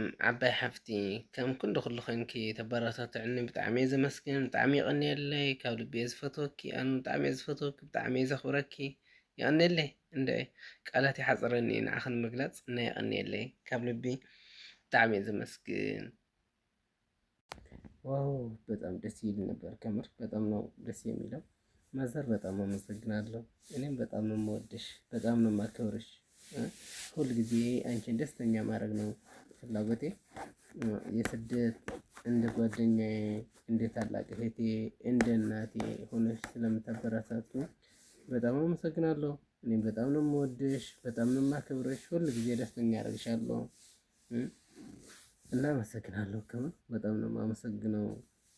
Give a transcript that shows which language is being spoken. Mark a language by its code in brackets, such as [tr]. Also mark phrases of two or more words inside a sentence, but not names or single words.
[ti] ዓባይ ሓፍቲ ከም ኩሉ ኩሉ ኮንኪ ተበረታትዕኒ ብጣዕሚ እየ ዘመስግን ብጣዕሚ ይቐኒየለይ ካብ ልቢ እየ ዝፈትወኪ ኣነ ብጣዕሚ እየ ዝፈትወኪ ብጣዕሚ እየ ዘኽብረኪ ይቐኒየለይ እንደ ቃላት ይሓፅረኒ ንዓኸ ንምግላፅ እና ይቐኒየለይ ካብ ልቢ ብጣዕሚ እየ ዘመስግን [am] ዋው በጣም ደስ ይል ነበር ከምር በጣም ነው ደስ የሚለው ማዘር በጣም አመሰግናለሁ እኔም በጣም ነው የምወድሽ በጣም ነው የማከብርሽ ሁል ጊዜ አንቺን ደስተኛ ማድረግ ነው ፍላጎቴ የስደት እንደ ጓደኛዬ እንደ ታላቅ እህቴ እንደ እናቴ ሆነሽ ስለምታበረታቱ በጣም አመሰግናለሁ እኔም በጣም ነው የምወድሽ በጣም ነው የማከብርሽ ሁል ጊዜ ደስተኛ አደርግሻለሁ እና አመሰግናለሁ ከምር በጣም ነው የማመሰግነው